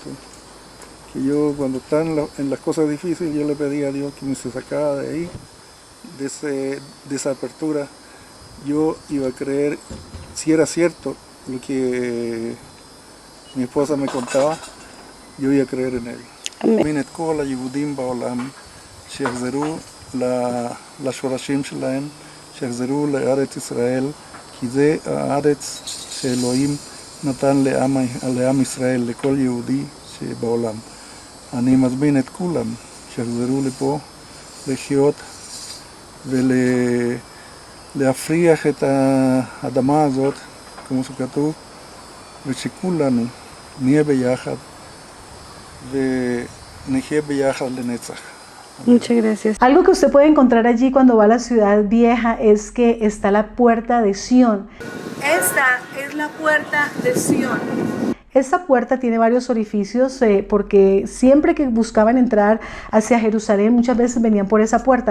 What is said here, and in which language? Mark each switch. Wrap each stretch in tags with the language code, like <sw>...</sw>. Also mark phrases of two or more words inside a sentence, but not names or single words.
<es>Que yo cuando estaba en las cosas difíciles, yo le pedía a Dios que me se sacara de ahí, de esa apertura. Yo iba a creer, si era cierto lo que mi esposa me contaba, yo iba a creer en él. Amén.</es> <he>את כל היהודים בעולם שיחזרו לשורשים שלהם, שיחזרו לארץ ישראל, כי זה הארץ שאלוהים נתן לעם ישראל, לכל יהודי שבעולם. אני מזמין את כולם שיחזרו לפה לחיות ולהפריח את האדמה הזאת, כמו שכתוב, ושכולנו נהיה ביחד ונחיה ביחד לנצח.</he> <es>Muchas gracias. Algo que usted puede encontrar allí cuando va a la ciudad vieja es que está la puerta de Sión. Esta es la puerta de Sión. Esta puerta tiene varios orificios porque siempre que buscaban entrar hacia Jerusalén muchas veces venían por esa puerta.</es>